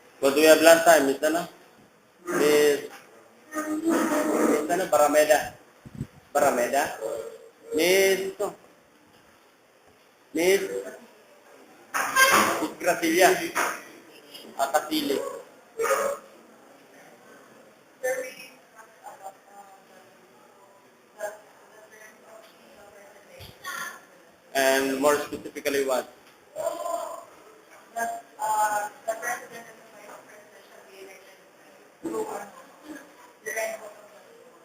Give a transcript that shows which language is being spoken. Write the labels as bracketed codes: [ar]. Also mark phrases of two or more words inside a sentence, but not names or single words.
[en] What do we have last time? [tl] Miss ano? Miss ano? Barameda. Barameda? Miss ito. Miss Gracilla. Akasili. [en] And more specifically what? That the president and the vice president shall be elected through the right vote of the people.